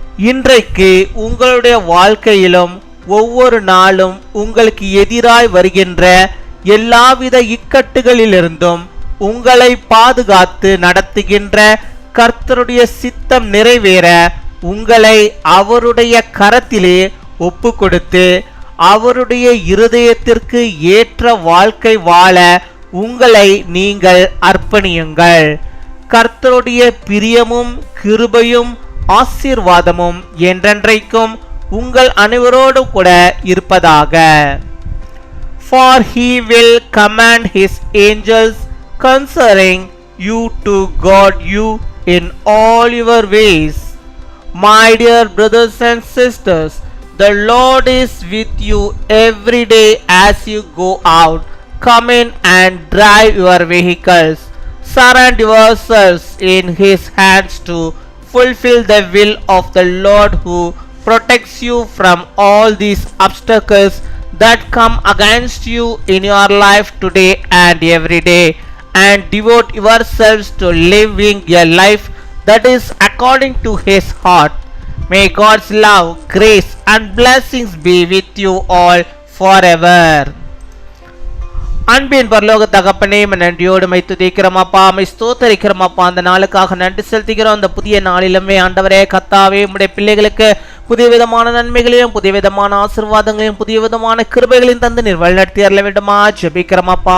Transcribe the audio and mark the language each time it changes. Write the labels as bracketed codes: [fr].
[ta] இன்றைக்கு உங்களுடைய வாழ்க்கையிலும் ஒவ்வொரு நாளும் உங்களுக்கு எதிராய் வருகின்ற எல்லாவித இக்கட்டுகளிலிருந்தும் உங்களை பாதுகாத்து நடத்துகின்ற கர்த்தருடைய சித்தம் நிறைவேற உங்களை அவருடைய கரத்திலே ஒப்பு கொடுத்து அவருடைய இருதயத்திற்கு ஏற்ற வாழ்க்கை வாழ உங்களை நீங்கள் அர்ப்பணியுங்கள். கர்த்தருடைய பிரியமும் கிருபையும் ஆசீர்வாதமும் என்றென்றைக்கும் உங்கள் அனைவரோடு கூட இருப்பதாக. [en] For he will command his angels concerning you to guard you in all your ways. My dear brothers and sisters, the Lord is with you every day as you go out, come in and drive your vehicles. Surrender yourselves in his hands to fulfill the will of the Lord who protects you from all these obstacles that come against you in your life today and every day, and devote yourselves to living a life that is according to his heart. May God's love, grace and blessings be with you all forever. [ta] அன்பின் பரலோக தகப்பனே, நன்றியோடு my துதிக்கிறோம் அப்பா, my ஸ்தோத்தரிக்கிறோம் அப்பா. அந்த நாளுக்காக நன்றி செலுத்துகிறோம். அந்த புதிய நாளிலுமே ஆண்டவரே கர்த்தாவே, உம்முடைய பிள்ளைகளுக்கு புதிய விதமான நன்மைகளையும் புதிய விதமான ஆசீர்வாதங்களையும் புதிய விதமான கிருபைகளையும் தந்து நீர் வழிநடத்தி அருள வேண்டுமா ஜெபிக்கிறோம் அப்பா.